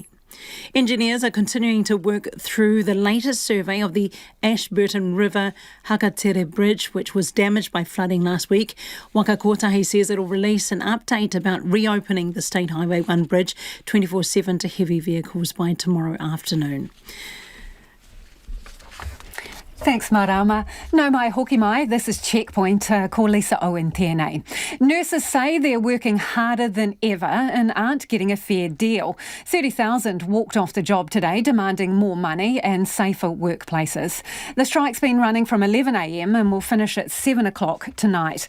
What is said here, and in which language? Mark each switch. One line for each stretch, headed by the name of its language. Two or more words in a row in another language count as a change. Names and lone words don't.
English: Engineers are continuing to work through the latest survey of the Ashburton River Hakatere Bridge, which was damaged by flooding last week. Waka Kotahi says it will release an update about reopening the State Highway 1 bridge 24/7 to heavy vehicles by tomorrow afternoon. Thanks, Marama.
Māori: No mai hoki mai,
English: this is Checkpoint.
Māori: Ko Lisa Owen tēnei.
English: Nurses say they're working harder than ever and aren't getting a fair deal. 30,000 walked off the job today, demanding more money and safer workplaces. The strike's been running from 11 a.m. and will finish at 7 o'clock tonight.